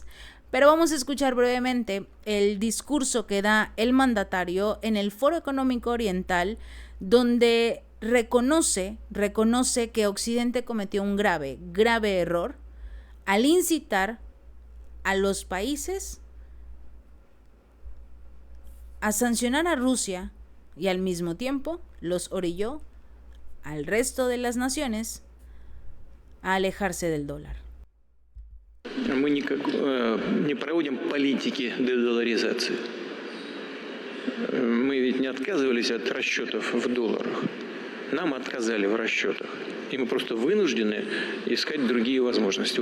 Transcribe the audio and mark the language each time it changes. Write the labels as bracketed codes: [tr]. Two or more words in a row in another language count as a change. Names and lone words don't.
[es] Pero vamos a escuchar brevemente el discurso que da el mandatario en el Foro Económico Oriental, donde reconoce que Occidente cometió un grave error al incitar a los países a sancionar a Rusia y al mismo tiempo los orilló al resto de las naciones a alejarse del dólar. [ru] Мы не проводим политики дедоларизации. Мы ведь не отказывались от расчетов в долларах. Нам отказали в расчетах. И мы просто вынуждены искать другие возможности.